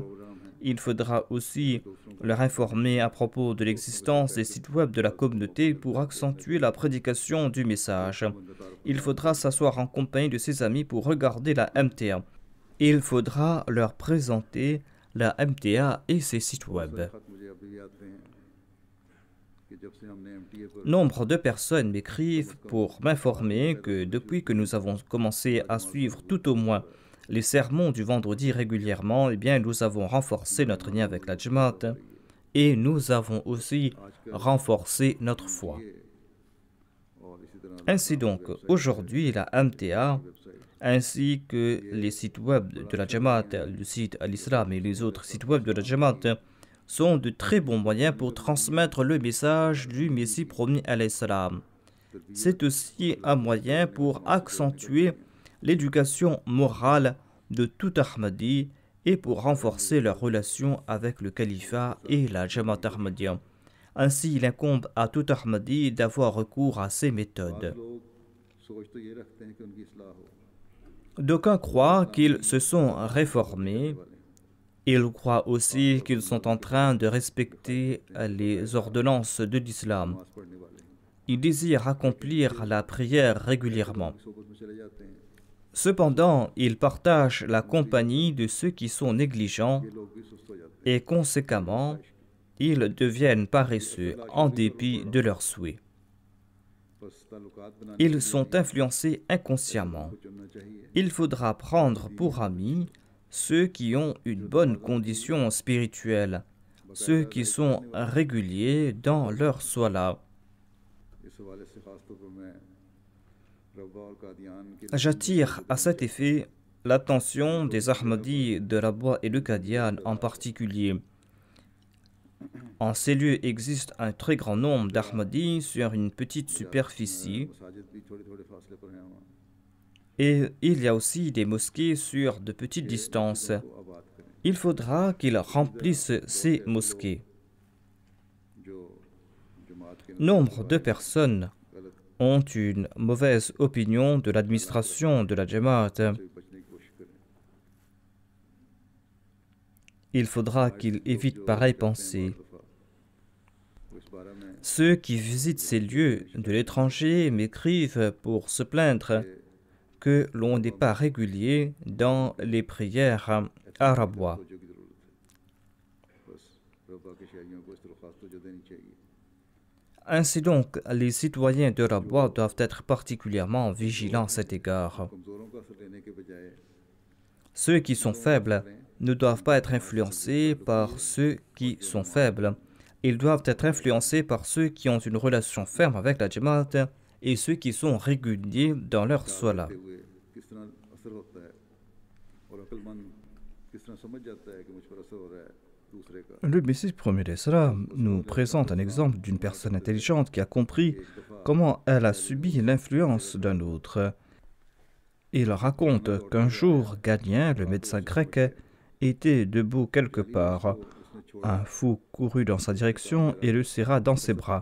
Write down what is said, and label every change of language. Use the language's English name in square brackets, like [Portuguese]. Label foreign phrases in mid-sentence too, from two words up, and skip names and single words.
[French] Il faudra aussi leur informer à propos de l'existence des sites web de la communauté pour accentuer la prédication du message. Il faudra s'asseoir en compagnie de ses amis pour regarder la MTA. Il faudra leur présenter la MTA et ses sites web. [Urdu] خط مجھے ابھی یاد رہے ہیں کہ جب سے ہم نے ایم ٹی اے پر [French] Nombre de personnes m'écrivent pour m'informer que depuis que nous avons commencé à suivre tout au moins les sermons du vendredi régulièrement, eh bien, nous avons renforcé notre lien avec la Jamaat et nous avons aussi renforcé notre foi. [Urdu] اور اسی طرح [French] Ainsi donc, aujourd'hui, la MTA ainsi que les sites web de la Jamaat, le site Al-Islam et les autres sites web de la Jamaat sont de très bons moyens pour transmettre le message du Messie promis à l'Islam. C'est aussi un moyen pour accentuer l'éducation morale de tout Ahmadi et pour renforcer leur relation avec le califat et la Jamaat Ahmadiyya. Ainsi, il incombe à tout Ahmadi d'avoir recours à ces méthodes. [Urdu] لوگ سوچ تو یہ رکھتے ہیں کہ ان کی اصلاح ہو [French] D'aucuns croient qu'ils se sont réformés. Ils croient aussi qu'ils sont en train de respecter les ordonnances de l'islam. [Urdu] نماز پڑھنے والے [French] Ils désirent accomplir la prière régulièrement. [Urdu] صحبت میں چلے جاتے ہیں [French] Cependant, ils partagent la compagnie de ceux qui sont négligents [Urdu] یہ لوگ بھی سست ہو جاتے [French] et conséquemment, ils deviennent paresseux en dépit de leurs souhaits. [Urdu] ہیں بس تعلقات بنانے [French] Ils sont influencés inconsciemment. [Urdu] کو چننا چاہیے [French] Il faudra prendre pour amis ceux qui ont une bonne condition spirituelle, ceux qui sont réguliers dans leur sola. [Urdu] اس حوالے سے خاص طور پر میں ربوہ اور قادیان کے [French] J'attire à cet effet l'attention des Ahmadis de Rabwa et de Qadian en particulier. En ces lieux existe un très grand nombre d'Ahmadis sur une petite superficie [Urdu] مساجد بھی تھوڑے تھوڑے فاصلے پر ہیں وہاں [French] et il y a aussi des mosquées sur de petites distances. [Urdu] کو آباد کریں [French] Il faudra qu'ils remplissent ces mosquées. [Urdu] جو جماعت کے [French] Nombre de personnes ont une mauvaise opinion de l'administration de la Jamaat. [Urdu] سے بھی بچنے کی کوشش کریں. [French] Il faudra qu'ils évitent pareille pensée. [Urdu] وہ اس بارے میں [French] Ceux qui visitent ces lieux de l'étranger m'écrivent pour se plaindre que l'on n'est pas régulier dans les prières arabois. [Urdu] توجہ کی ضرورت ہے. بس ربوہ کے شہریوں کو اس طرح خاص توجہ دینی چاہیے. [French] Ainsi donc, les citoyens de Rabat doivent être particulièrement vigilants à cet égard. [Urdu] کمزوروں کا اثر لینے کے بجائے [French] Ceux qui sont faibles ne doivent pas être influencés par ceux qui sont faibles. Ils doivent être influencés par ceux qui ont une relation ferme avec la Jamaat et ceux qui sont réguliers dans leur sola. [Urdu] کرتے ہوئے کس طرح اثر ہوتا ہے اور عقلمند کس طرح سمجھ جاتا ہے کہ مجھ پر اثر ہو رہا ہے دوسرے کا. [French] Le Messie premier d'Islam nous présente un exemple d'une personne intelligente qui a compris comment elle a subi l'influence d'un autre. Il raconte qu'un jour, Galien, le médecin grec, était debout quelque part. Un fou courut dans sa direction et le serra dans ses bras.